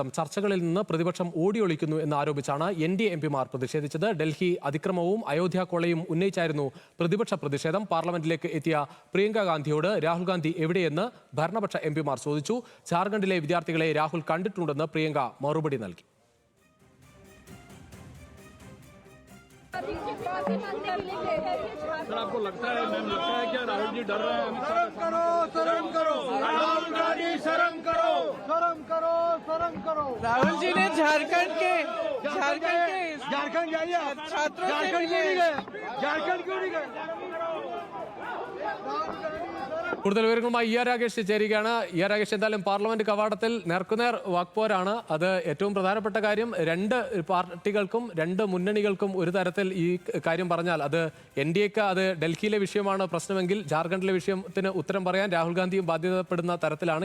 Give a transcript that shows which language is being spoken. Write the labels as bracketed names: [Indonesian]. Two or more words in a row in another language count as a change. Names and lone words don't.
[Malayalam] ചർച്ചകളിൽ നിന്ന് പ്രതിപക്ഷം ഓടിയൊളിക്കുന്നു എന്നാരോപിച്ചാണ് NDA എംപിമാർ പ്രതിഷേധിച്ചത്. ഡൽഹി അതിക്രമവും അയോധ്യ കൊള്ളയും ഉന്നയിച്ചായിരുന്നു പ്രതിപക്ഷ പ്രതിഷേധം. പാർലമെന്റിലേക്ക് എത്തിയ പ്രിയങ്ക ഗാന്ധിയോട് രാഹുൽ ഗാന്ധി എവിടെയെന്ന് ഭരണപക്ഷ എംപിമാർ ചോദിച്ചു. ജാർഖണ്ഡിലെ വിദ്യാർത്ഥികളെ രാഹുൽ കണ്ടിട്ടുണ്ടെന്ന് പ്രിയങ്ക മറുപടി നൽകി. [Hindi] सर आपको लगता है मैम लगता है क्या राहुल जी डर रहे हैं? शर्म करो राहुल गांधी शर्म करो शर्म करो। राहुल जी ने झारखंड जाइए छात्रों झारखंड क्यों नहीं गए? [Malayalam] കൂടുതൽ വിവരങ്ങളുമായി രാകേഷ് ചേരുകയാണ്. രാകേഷ്, എന്തായാലും പാർലമെന്റ് കവാടത്തിൽ നേർക്കുനേർ വാക്പോരാണ്. അത് ഏറ്റവും പ്രധാനപ്പെട്ട കാര്യം. രണ്ട് പാർട്ടികൾക്കും രണ്ട് മുന്നണികൾക്കും ഒരു തരത്തിൽ ഈ കാര്യം പറഞ്ഞാൽ അത് NDAക്ക് അത് ഡൽഹിയിലെ വിഷയമാണ് പ്രശ്നമെങ്കിൽ ജാർഖണ്ഡിലെ വിഷയത്തിന് ഉത്തരം പറയാൻ രാഹുൽ ഗാന്ധിയും ബാധ്യതപ്പെടുന്ന തരത്തിലാണ്.